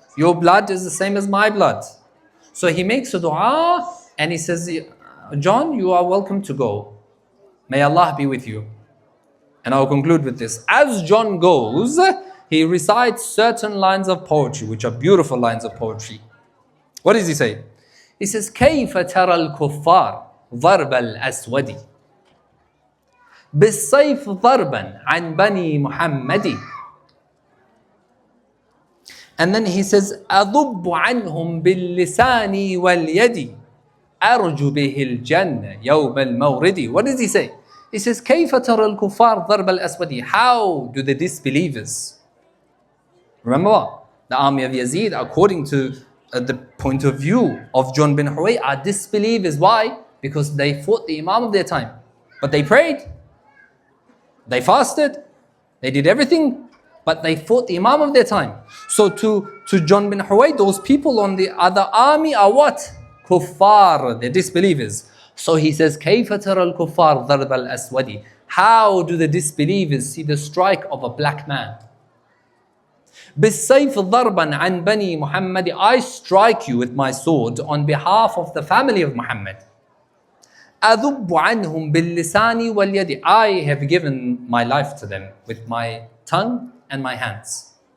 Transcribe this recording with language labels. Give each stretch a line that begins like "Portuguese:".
English: Your blood is the same as my blood. So he makes a dua and he says, John, you are welcome to go. May Allah be with you. And I'll conclude with this. As John goes, he recites certain lines of poetry, which are beautiful lines of poetry. What does he say? He says,
Arabic: كيف ترى الكفار ضرب الأسود بالسيف ضربا عن بني محمد.
English: And then he says,
Arabic: أضب عنهم باللسان واليد أرجو به الجنة يوم المورد.
English: What does he say? He says,
Arabic: كيف ترى الكفار ضرب الأسود.
English: How do the disbelievers? Remember what? The army of Yazid, according to the point of view of John bin Huway, are disbelievers. Why? Because they fought the Imam of their time. But they prayed. They fasted. They did everything. But they fought the Imam of their time. So to John bin Huway, those people on the other army are what? Kuffar, they're disbelievers. So he says,
Arabic: كيف ترى الكفار ضرب الأسود.
English: How do the disbelievers see the strike of a black man?
Arabic: بالسيف ضربا عن بني محمد.
English: I strike you with my sword on behalf of the family of Muhammad.
Arabic: أذب عنهم باللسان واليد.
English: I have given my life to them with my tongue and my hands.